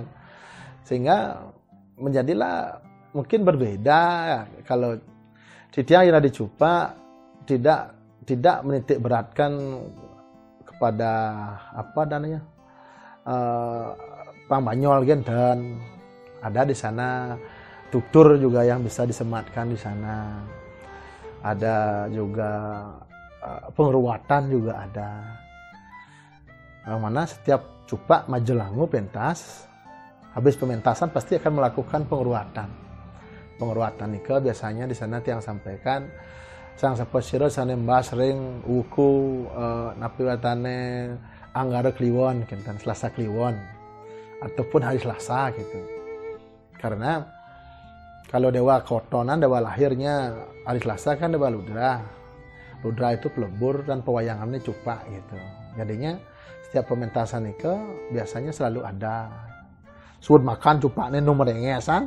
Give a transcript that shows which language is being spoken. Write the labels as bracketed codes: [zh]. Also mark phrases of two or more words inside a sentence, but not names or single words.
[id] sehingga menjadilah mungkin berbeda kalau di tiang yang di Cupak tidak menitik beratkan pada apa dananya Pangbanyol dan ada di sana tutur juga yang bisa disematkan di sana, ada juga pengeruatan juga ada, mana setiap Cupak Majelangu pentas habis pementasan pasti akan melakukan pengeruatan nika biasanya di sana tiang sampaikan [ban] sang sapasira sane mbas ring wuku napi watane Anggara Kliwon kinten [id] Selasa Kliwon ataupun hari Selasa gitu. Karena kalau dewa kotonan dewa lahirnya hari Selasa kan dewa Ludra. Ludra itu pelebur dan pewayangannya Cupak gitu. Jadinya setiap pementasan itu biasanya selalu ada [ban] suud makan [id] Cupaknya nomor engesan.